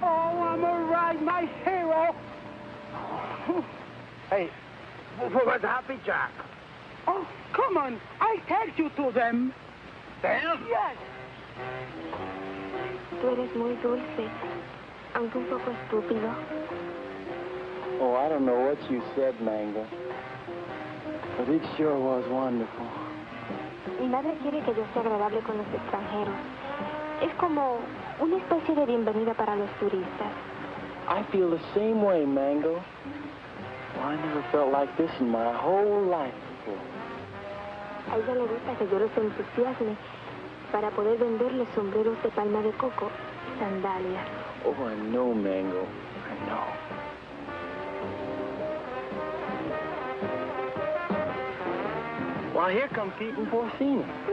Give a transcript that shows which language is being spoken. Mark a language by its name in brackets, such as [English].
[English] Oh, I'm all right, my hero. Hey, where's Happy Jack? Oh, come on. I'll take you to them. Them? Yes. [Spanish] Tú eres muy dulce, aunque un poco estúpido. [English] Oh, I don't know what you said, Mango. But it sure was wonderful. [Spanish] Mi madre quiere que yo sea agradable con los extranjeros. Es como una especie de bienvenida para los turistas. [English] I feel the same way, Mango. Well, I never felt like this in my whole life before. [Spanish] A ella le gusta que yo los entusiasme para poder venderles sombreros de palma de coco y sandalias. [English] Oh, I know, Mango. I No. Well, here come Pete and Porcina.